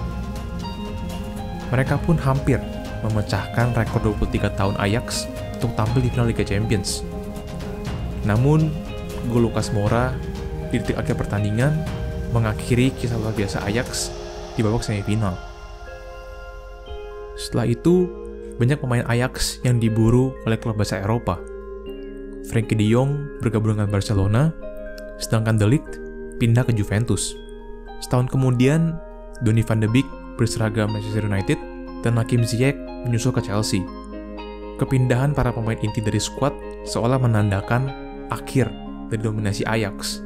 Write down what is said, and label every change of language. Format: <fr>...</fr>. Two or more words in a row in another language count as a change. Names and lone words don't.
<id>Mereka pun hampir memecahkan rekor 23 tahun Ajax untuk tampil di final Liga Champions. Namun, gol Lucas Moura di detik akhir pertandingan mengakhiri kisah luar biasa Ajax di babak semifinal. Setelah itu, banyak pemain Ajax yang diburu oleh klub besar Eropa. Frenkie de Jong bergabung dengan Barcelona, sedangkan de Ligt pindah ke Juventus. Setahun kemudian, Donny van de Beek berseragam Manchester United dan Hakim Ziyech menyusul ke Chelsea. Kepindahan para pemain inti dari skuad seolah menandakan akhir dari dominasi Ajax.</id>